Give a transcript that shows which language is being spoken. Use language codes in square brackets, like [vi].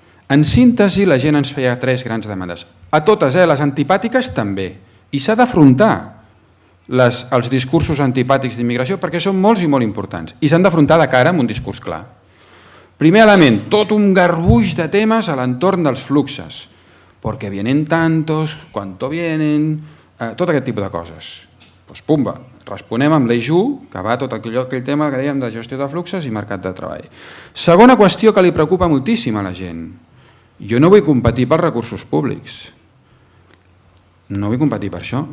[ca] En síntesi, la gent ens feia 3 grans demandes. A totes, les antipàtiques també. I s'ha d'afrontar els discursos antipàtics d'immigració perquè són molts i molt importants i s'han d'afrontar de cara amb un discurs clar. Primer element, tot un garbuix de temes a l'entorn dels fluxes. [es] Porque vienen tantos, cuánto vienen... [ca] tot aquest tipus de coses. Doncs pumba, responem amb l'EJU, que va tot aquell tema que dèiem de gestió de fluxes i mercat de treball. Segona qüestió que li preocupa moltíssim a la gent. Jo no vull competir pels recursos públics. No vull competir per això.